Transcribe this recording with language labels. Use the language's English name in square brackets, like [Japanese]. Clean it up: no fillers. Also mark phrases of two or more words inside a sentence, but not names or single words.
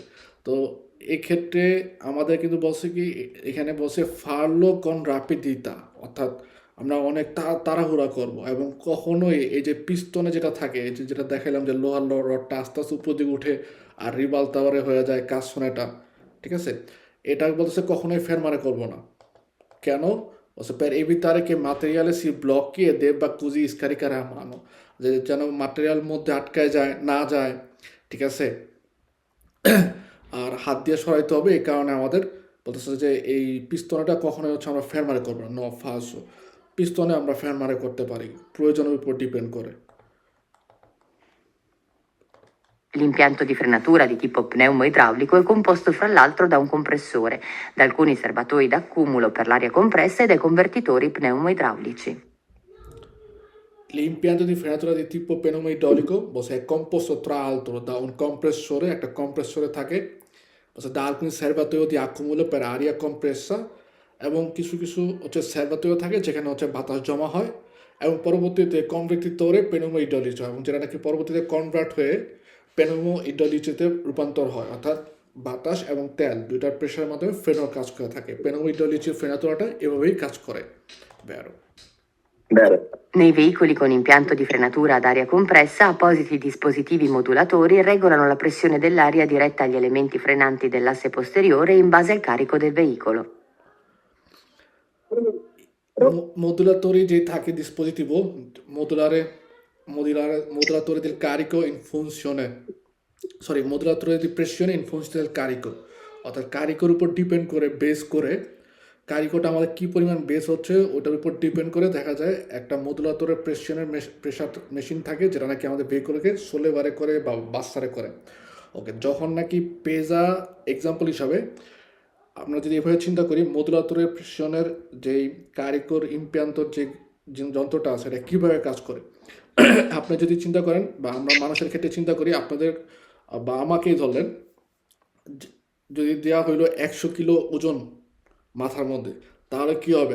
[Bangla] তো এক্ষেত্রে আমাদের কিন্তু বলছে কি, এখানে বলছে [Italian] farlo con rapidità, [Bangla] অর্থাৎ আমরা অনেক তাড়াহুড়া করব এবং কখনোই এই যে পিস্তনে যেটা থাকে, এই যে যেটা দেখালাম যে লোহার রডটা আস্তে আস্তে উপর দিকে উঠে আর রিবাল টাওয়ারে হয়ে যায় কাস্টনারটা, ঠিক আছে। এটা বলতেছে কখনোই ফেরমারে করব না। কেন? বলছে [Italian] per evitare che materiale si blocchi e debba così scaricare a mano, [Bangla] যে যেন মাটেরিয়াল মধ্যে আটকায় যায় না যায়, ঠিক আছে, আর হাত দিয়ে সরাইতে হবে। এই কারণে আমাদের বলতেছে যে এই পিস্তনটা কখনোই হচ্ছে আমরা ফেরমারে করবো না, [Italian] no falso. [Bangla] পিস্তনে আমরা ফেরমারে করতে পারি, প্রয়োজনের উপর ডিপেন্ড করে। [Italian] L'impianto di frenatura di tipo pneumo-idraulico è composto fra l'altro da un compressore, da alcuni serbatoi d'accumulo per l'aria compressa e dai convertitori pneumo-idraulici. L'impianto di frenatura di tipo pneumo-idraulico è composto tra l'altro da un compressore, [Bangla] একটা compressore থাকে, [Italian] da alcuni serbatoi di accumulo per aria compressa, [Bangla] এবং কিছু কিছু হচ্ছে সার্ভাতোরিও থাকে যেখানে হচ্ছে বাতাস জমা হয়, এবং পরবর্তীতে [Italian] convertitore pneumo-idraulico, [Bangla] এবং যেটা নাকি পরবর্তীতে কনভার্ট হয়ে পেনোমো-ইড্রোলিকতে রূপান্তর হয়, অর্থাৎ বাতাস এবং তেল দুইটার প্রেশারের মাধ্যমে ফ্রেনোর কাজ করে থাকে। পেনোমো-ইড্রোলিকের ফ্রেনাতোরাটা এভাবেই কাজ করে। [Italian] Vero. Nei veicoli con impianto di frenatura ad aria compressa, appositi dispositivi modulatori regolano la pressione dell'aria diretta agli elementi frenanti dell'asse posteriore in base al carico del veicolo. Modulatori [Bangla] যে থাকে [Italian] dispositivo modulatore del carico in funzione, modulatore di pressione in funzione del carico, [Bangla] অর্থাৎ কারিকোর উপর ডিপেন্ড করে, বেস করে, কারিকোটা আমাদের কী পরিমাণ বেস হচ্ছে ওটার উপর ডিপেন্ড করে দেখা যায় একটা মডুলাটরের প্রেশার মেশিন থাকে, যেটা নাকি আমাদের ভেহিকলকে সোলেবারে করে বা বাসারে করে। ওকে, যখন নাকি পেজা এক্সাম্পল হিসাবে আমরা যদি এভাবে চিন্তা করি, মডুলাটরের প্রেশনের যেই কারিকোর ইম্পিয়ান্তর যে যন্ত্রটা আছে এটা কীভাবে কাজ করে, আপনি যদি চিন্তা করেন বা আমরা মানুষের ক্ষেত্রে চিন্তা করি, আপনাদের বা আমাকেই ধরলেন, যদি দেওয়া হইলো 100 কিলো ওজন মাথার মধ্যে, তাহলে কি হবে?